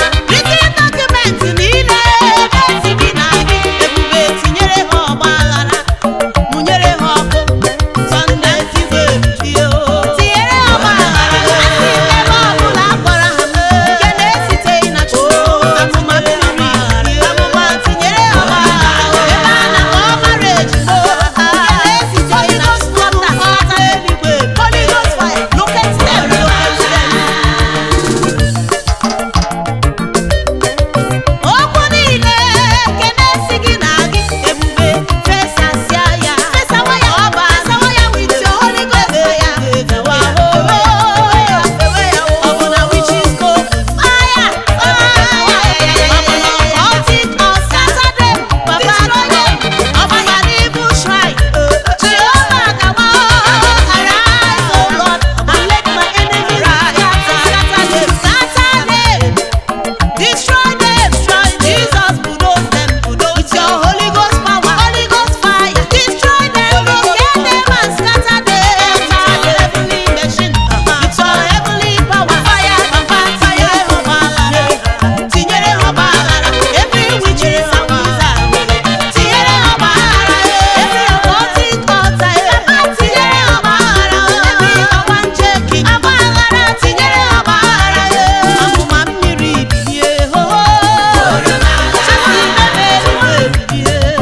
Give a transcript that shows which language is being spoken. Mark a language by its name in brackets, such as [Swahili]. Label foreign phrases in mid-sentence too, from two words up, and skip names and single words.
[Igbo] Rite Argument niile, ebe esi gị na gị, ebube tinyere ha ọgba aghara, mụnyere ha ọkụ, Sunday tiwe tie o. Tinyere ha ọgba aghara, asị m ebe ọbụla a kpọrọ ha, nke na-esiteghị na Chukwu, amụma mmiri, amụma tinyere ha ọgba aghara, ebe a na-akpọ marriage, o, nke na-esiteghị na Chukwu, amụma eluigwe, [English] Holy Ghost fire, locate them, locate them. [Igbo] Okwu niile nke na-esi gị na gị, ebube, fesasịa ya. Fesawa ya, fesawa ya [English] with your Holy Ghost fire. [Igbo] Fewa, oh, oh, oh, oh, oh. Ọ bụ na [English] witches go, fire, fire. [Igbo] Ọ bụ na [English] occultic or scatter them, papa, destroy them. [Igbo] Ọ bụ na [English] evil shrine, Jehovah, come on, arise, oh Lord, and let my enemies scatter, scatter them, scatter them. Destroy them, destroy Jesus, bulldoze them, bulldoze with your Holy Ghost power, Holy Ghost fire. Destroy them, Holy Ghost get them and scatter them. Heavenly machine, with your heavenly power, fire and fire, fire, fire. [Igbo] Tinyere ha ọgbaghara, [English] every witch is a wizard. [Igbo] Tinyere ha ọgbaghara, [English] every occultic altar. [Igbo] Tinyere ha ọgbaghara, every ọgba nje king. Ọgbaghara, tinyere ha ọgbaghara. Amụma Mmiri bilie, ho, ho. Asị m ebe eluigwe bilie.